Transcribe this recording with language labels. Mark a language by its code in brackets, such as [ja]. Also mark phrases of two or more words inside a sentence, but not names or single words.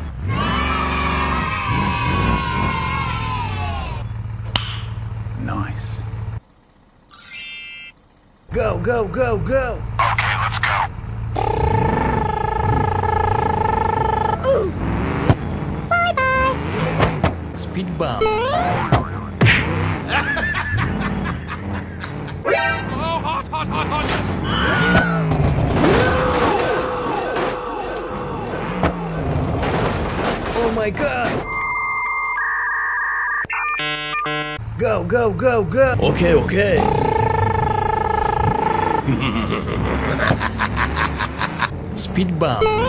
[en] Nice. Go, go, go, go! Okay, let's go. Bye-bye. Speed bump. Oh, hot, hot, hot, hot! Oh my god! Go, go, go, go! Okay, okay. Speed bump.